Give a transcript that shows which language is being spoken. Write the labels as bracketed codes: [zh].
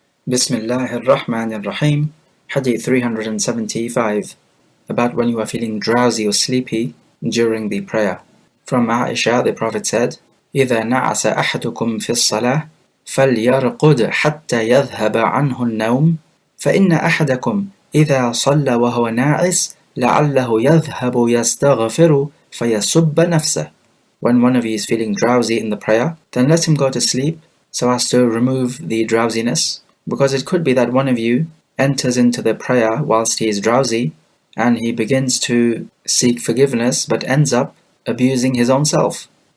[ar] Bismillahir Rahmanir Rahim, [en] Hadith 375, about when you are feeling drowsy or sleepy during the prayer. From Aisha, the Prophet said, [ar] إِذَا نَعَسَ أَحَدُكُمْ فِي الصَّلَاةِ فَلْيَرْقُدْ حَتَّى يَذْهَبَ عَنْهُ النَّوْمُ فَإِنَّ أَحَدَكُمْ إِذَا صَلَّى وَهُوَ نَاعِسٌ لَعَلَّهُ يَذْهَبُ يَسْتَغْفِرُ فَيَسُبَّ نَفْسَهُ. [en] When one of you is feeling drowsy in the prayer, then let him go to sleep so as to remove the drowsiness. Because it could be that one of you enters into the prayer whilst he is drowsy and he begins to seek forgiveness but ends up abusing his own self.